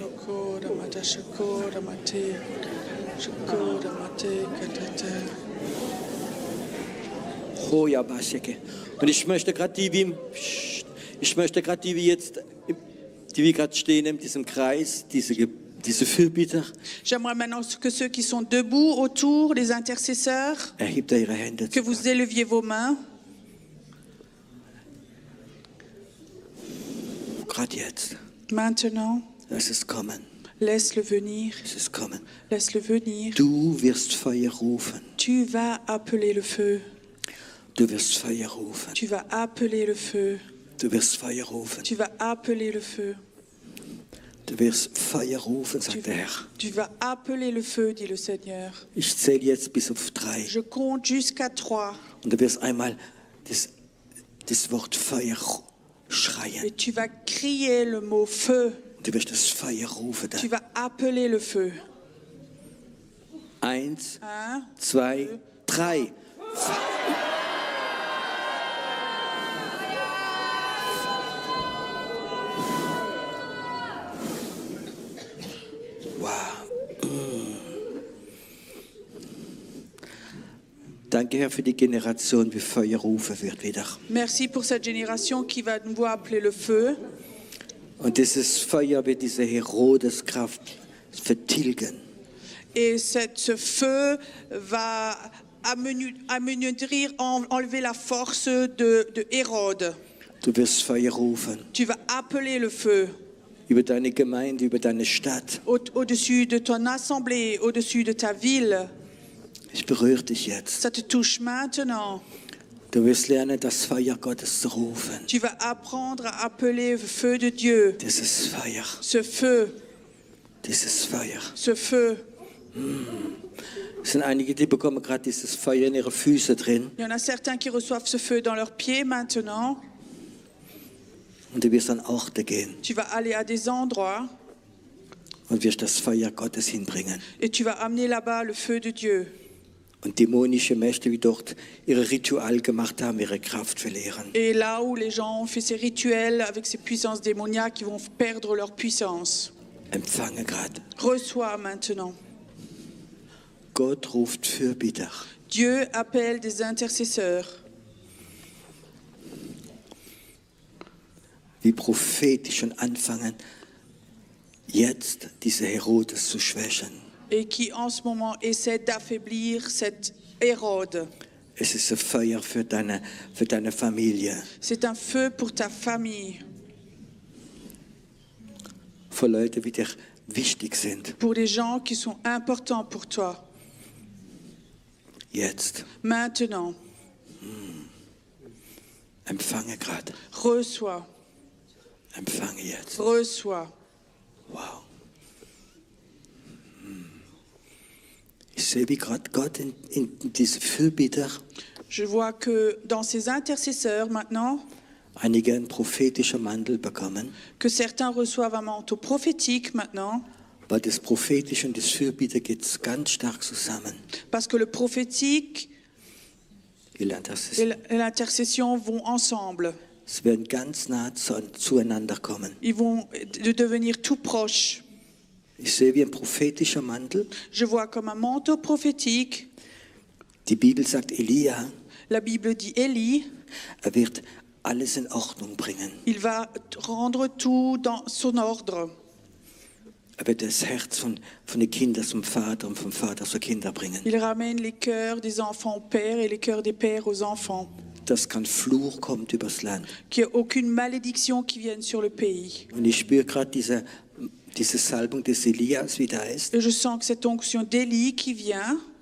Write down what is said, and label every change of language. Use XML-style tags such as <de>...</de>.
<de>Shakora mate. Shakora mate. Shakora mate. Katata. Oh, ja, baseke. Und ich möchte gerade die, wie jetzt, die wir gerade stehen in diesem Kreis, diese Fürbitter,</de> <fr>J'aimerais maintenant que ceux qui sont debout autour, les intercesseurs,</fr> <de>erhebt ihre Hände.</de> <fr>que vous éleviez vos mains.</fr> <de>Gerade jetzt.</de> <fr>Maintenant,</fr> <de>Es ist kommen.</de> <fr>laisse-le venir.</fr> <de>Es ist kommen.</de> <fr>Laisse-le venir.</fr> <de>Du wirst Feuer rufen.</de> <fr>Tu vas appeler le feu.</fr> <de>Du wirst Feuer rufen.</de> <fr>Tu vas appeler le feu.</fr> <de>Du wirst Feuer rufen.</de> <fr>Tu vas appeler le feu.</fr> <de>Du wirst Feuer rufen, sagt der Herr.</de> <fr>Tu vas appeler le feu, dit le Seigneur.</fr> <de>Ich zähle jetzt bis auf 3.</de> <fr>Je compte jusqu'à 3</fr> <de>Und du wirst einmal das Wort Feuer schreien.</de> <fr>et tu vas crier le mot feu.</fr> <de>Du wirst das Feuer rufen.</de> <fr>Tu vas appeler le feu.</fr> <de>1,</de> <fr>1,</fr> <de>2, 3.</de> <fr>Wow.</fr> <de>Danke, Herr, für die Generation, wie Feuer rufen wird wieder.</de> <fr>merci pour cette génération qui va nous voir appeler le feu.</fr> <de>Und dieses Feuer wird diese Herodeskraft vertilgen.</de> <fr>Et ce feu va anéantir, enlever la force de Hérode.</fr> <de>Du wirst Feuer rufen</de> <fr>Tu vas appeler le feu</fr> <de>über deine Gemeinde, über deine Stadt.</de> <fr>au-dessus de ton assemblée, au-dessus de ta ville.</fr> <de>Ich berühre dich jetzt.</de> <fr>Ça te touche maintenant.</fr> <de>Du wirst lernen, das Feuer Gottes zu rufen.</de> <fr>Tu vas apprendre à appeler le feu de Dieu.</fr> <de>Dieses Feuer,</de> <fr>Ce feu,</fr> <de>dieses Feuer.</de> <fr>ce feu.</fr> <de>Es sind einige, die bekommen gerade dieses Feuer in ihre Füße drin.</de> <fr>Il y en a certains qui reçoivent ce feu dans leurs pieds maintenant.</fr> <de>Und du wirst an Orte gehen</de> <fr>Tu vas aller à des endroits</fr> <de>und wirst das Feuer Gottes hinbringen.</de> <fr>et tu vas amener là-bas le feu de Dieu.</fr> <de>Und dämonische Mächte, die dort ihre Ritual gemacht haben, ihre Kraft verlieren.</de> <fr>Et là où les gens ont fait ces rituels avec ces puissances démoniaques, ils vont perdre leur puissance.</fr> <de>Empfange gerade.</de> <fr>Reçois maintenant.</fr> <de>Gott ruft Fürbitter.</de> <fr>Dieu appelle des intercesseurs.</fr> <de>Wie prophetisch schon anfangen, jetzt diese Herodes zu schwächen.</de> <fr>Et qui en ce moment essaient d'affaiblir cette Hérode.</fr> <de>Es ist ein Feuer für deine Familie,</de> <fr>C'est un feu pour ta famille,</fr> <de>für Leute, die dir wichtig sind.</de> <fr>pour les gens qui sont importants pour toi.</fr> <de>Jetzt</de> <fr>Maintenant,</fr> <de>empfange gerade.</de> <fr>reçois,</fr> <de>Empfange jetzt.</de> <fr>reçois.</fr> <de>Wow. Ich sehe, wie gerade Gott in diese Fürbitter</de> <fr>Je vois que dans ces intercesseurs maintenant,</fr> <de>einige einen prophetischen Mantel bekommen,</de> <fr>que certains reçoivent un manteau prophétique maintenant,</fr> <de>weil das Prophetische und das Fürbitter geht ganz stark zusammen.</de> <fr>parce que le prophétique</fr> <de>Ihr lernt das.</de> <fr>et l'intercession vont ensemble.</fr> <de>Sie werden ganz nah zueinander kommen.</de> <fr>Ils vont devenir tout proches.</fr> <de>Ich sehe wie ein prophetischer Mantel.</de> <fr>Je vois comme un manteau prophétique.</fr> <de>Die Bibel sagt, Elia,</de> <fr>La Bible dit Élie,</fr> <de>wird alles in Ordnung bringen.</de> <fr>il va rendre tout dans son ordre.</fr> <de>Wird das Herz von den Kindern zum Vater und vom Vater zur Kinder bringen.</de> <fr>Il ramène les cœurs des enfants aux pères et les cœurs des pères aux enfants.</fr> <de>Dass kein Fluch kommt übers Land.</de> <fr>Qu'il n'y ait aucune malédiction qui vienne sur le pays.</fr> <de>Und ich spüre gerade diese Salbung des Elias, wie da ist.</de> <fr>Et je sens que cette onction d'Élie qui vient,</fr>